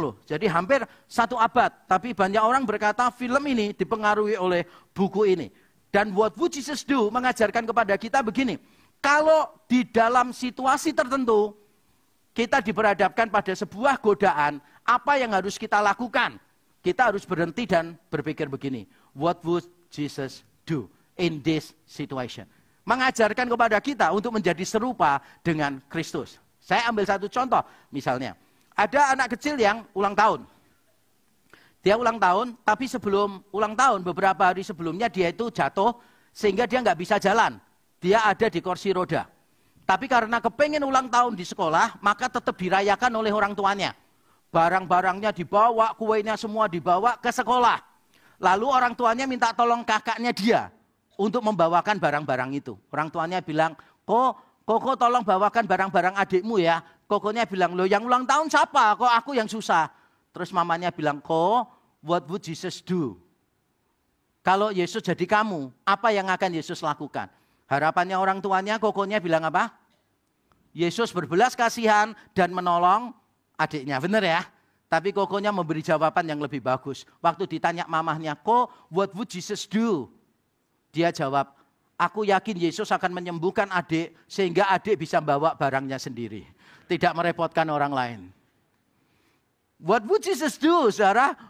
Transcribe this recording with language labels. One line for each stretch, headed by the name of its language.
Indonesian: Jadi hampir 1 abad. Tapi banyak orang berkata film ini dipengaruhi oleh buku ini. Dan
English: What Would Jesus Do
Indonesian: mengajarkan kepada kita begini. Kalau di dalam situasi tertentu kita diperhadapkan pada sebuah godaan, apa yang harus kita lakukan? Kita harus berhenti dan berpikir begini.
English: What would Jesus do in this situation?
Indonesian: Mengajarkan kepada kita untuk menjadi serupa dengan Kristus. Saya ambil satu contoh, misalnya. Ada anak kecil yang ulang tahun. Dia ulang tahun, tapi sebelum ulang tahun, beberapa hari sebelumnya dia itu jatuh, sehingga dia nggak bisa jalan. Dia ada di kursi roda. Tapi karena kepengen ulang tahun di sekolah, maka tetap dirayakan oleh orang tuanya. Barang-barangnya dibawa, kuenya semua dibawa ke sekolah. Lalu orang tuanya minta tolong kakaknya dia untuk membawakan barang-barang itu. Orang tuanya bilang, Koko tolong bawakan barang-barang adikmu ya. Kokonya bilang, loh yang ulang tahun siapa? Kok aku yang susah? Terus mamanya bilang,
English: what would Jesus do?
Indonesian: Kalau Yesus jadi kamu, apa yang akan Yesus lakukan? Harapannya orang tuanya, kokonya bilang apa? Yesus berbelas kasihan dan menolong adiknya. Benar ya? Tapi kokonya memberi jawaban yang lebih bagus. Waktu ditanya mamahnya,
English: what would Jesus do?
Indonesian: Dia jawab, aku yakin Yesus akan menyembuhkan adik sehingga adik bisa bawa barangnya sendiri. Tidak merepotkan orang lain.
English: What would Jesus do,
Indonesian: saudara?